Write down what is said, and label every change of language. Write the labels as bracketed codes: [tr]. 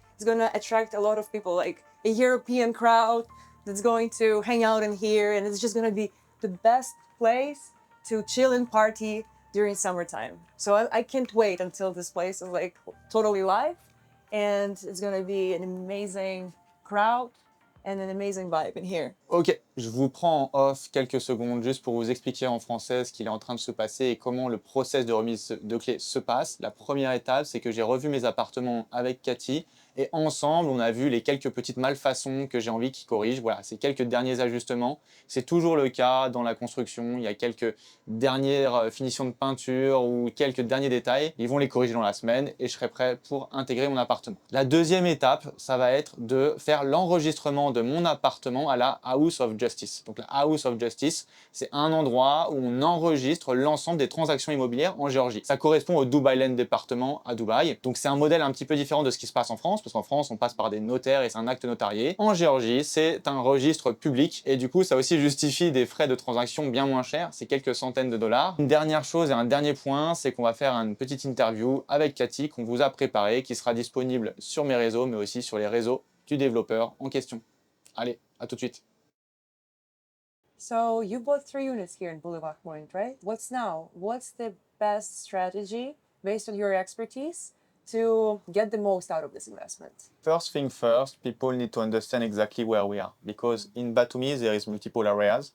[en] It's gonna attract a lot of people, like a European crowd that's going to hang out in here. And it's just gonna be the best place to chill and party during summertime. So I can't wait until this place is like totally live. And it's gonna be an amazing crowd and an amazing vibe in here. [fr] Ok, je vous prends en off quelques secondes juste pour vous expliquer en français ce qu'il est en train de se passer et comment le process de remise de clés se passe. La première étape, c'est que j'ai revu mes appartements avec Cathy et ensemble, on a vu les quelques petites malfaçons que j'ai envie qu'ils corrigent. Voilà, ces quelques derniers ajustements. C'est toujours le cas dans la construction. Il y a quelques dernières finitions de peinture ou quelques derniers détails. Ils vont les corriger dans la semaine et je serai prêt pour intégrer mon appartement. La deuxième étape, ça va être de faire l'enregistrement de mon appartement à la House of Justice. Donc la House of Justice, c'est un endroit où on enregistre l'ensemble des transactions immobilières en Géorgie. Ça correspond au Dubai Land Département à Dubaï. Donc c'est un modèle un petit peu différent de ce qui se passe en France, parce qu'en France, on passe par des notaires et c'est un acte notarié. En Géorgie, c'est un registre public et du coup, ça aussi justifie des frais de transaction bien moins chers, c'est quelques centaines de dollars. Une dernière chose et un dernier point, c'est qu'on va faire une petite interview avec Cathy qu'on vous a préparée, qui sera disponible sur mes réseaux, mais aussi sur les réseaux du développeur en question. Allez, à tout de suite. [en] So you bought 3 units here in Boulevard Point, right? What's the best strategy based on your expertise to get the most out of this investment? First thing first, people need to understand exactly where we are, because in Batumi there is multiple areas.